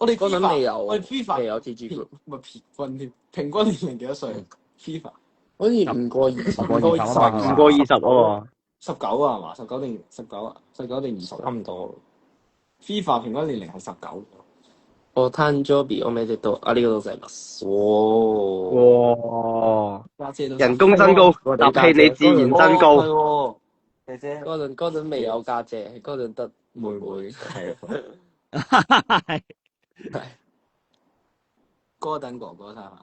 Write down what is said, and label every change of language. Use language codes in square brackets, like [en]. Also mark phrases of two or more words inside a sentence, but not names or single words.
[yue] 嗰陣未有，我哋 FIFA 未有 TG group，唔係平均年齡幾多歲？FIFA 好似唔過20，唔過20啊嘛唔過20喎。 19啊係嘛？19定19啊？19定20？差唔多。 FIFA 平均年齡係19。 [ja] 我誕生日おめでとうありがとうございます。 [yue] 哇！家姐都人工增高，搭氣你自然增高。係喎，姐姐。嗰陣未有家姐，嗰陣得妹妹係。係 Gordon 哥哥生日。